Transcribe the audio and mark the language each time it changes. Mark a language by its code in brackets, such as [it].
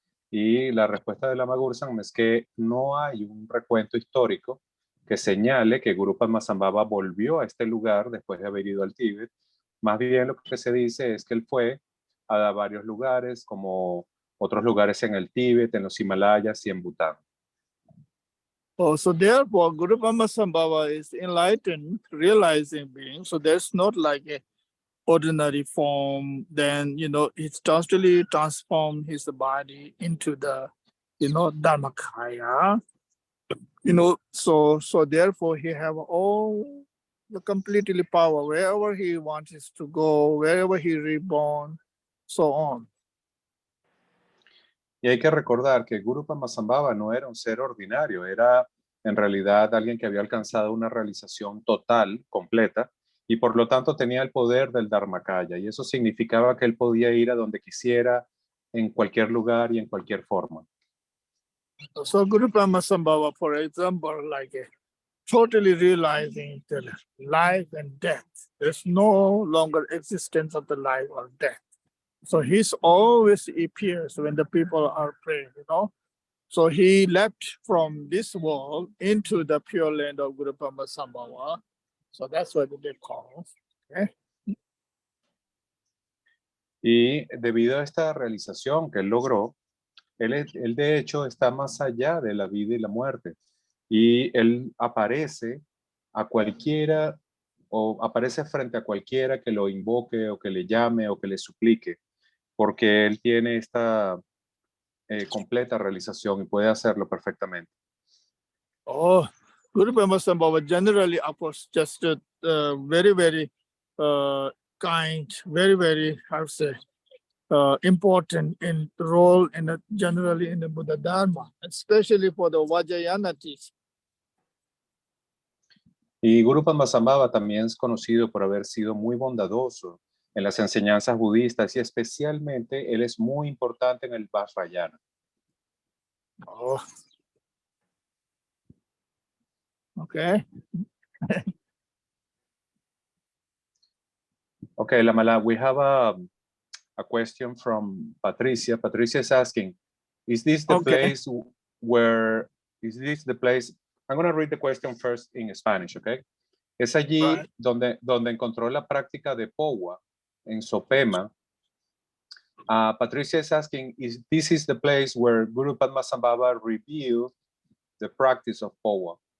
[es] Y la respuesta de Lama Gursam es que no hay un recuento histórico que señale que Guru Padmasambhava volvió a este lugar después de haber ido al Tíbet. Más bien lo que se dice es que él fue a varios lugares, como otros lugares en el Tíbet, en los Himalayas y en Bután. [en] Oh, so therefore, Guru Rimpoche is enlightened, realizing being. So there's not like a ordinary form. Then it's totally transformed his body into the, Dharmakaya. So therefore he have all the completely power wherever he wants to go, wherever he reborn, so on. [es] Y hay que recordar que Guru Padmasambhava no era un ser ordinario, era en realidad alguien que había alcanzado una realización total, completa, y por lo tanto tenía el poder del Dharmakaya, y eso significaba que él podía ir a donde quisiera, en cualquier lugar y en cualquier forma. [en] So Guru Rimpoche, for example, totally realizing the life and death. There's no longer existence of the life or death. So he's always appears when the people are praying, So he left from this world into the pure land of Guru Rimpoche. So that's what they call. Okay? [es] Y debido a esta realización que él logró, él de hecho está más allá de la vida y la muerte. Y él aparece a cualquiera, o aparece frente a cualquiera que lo invoque o que le llame o que le suplique, porque él tiene esta completa realización y puede hacerlo perfectamente. [en] Oh, Guru Rimpoche generally, of course, just very, very kind, very, very, how to say, important in role generally in the Buddha Dharma, especially for the Vajrayana teaching. [es] Y Guru Padmasambhava también es conocido por haber sido muy bondadoso en las enseñanzas budistas, y especialmente él es muy importante en el Vajrayana. Oh. [en] Okay. Okay, Lamala, we have a question from Patricia. Patricia is asking, Is this the Okay. place where, is this the place? I'm going to read the question first in Spanish, okay? [es] Es allí [en] Right. [es] donde encontró la práctica de Powa en Tso Pema. [en] Patricia is asking, is this is the place where Guru Padmasambhava revealed the practice of Powa?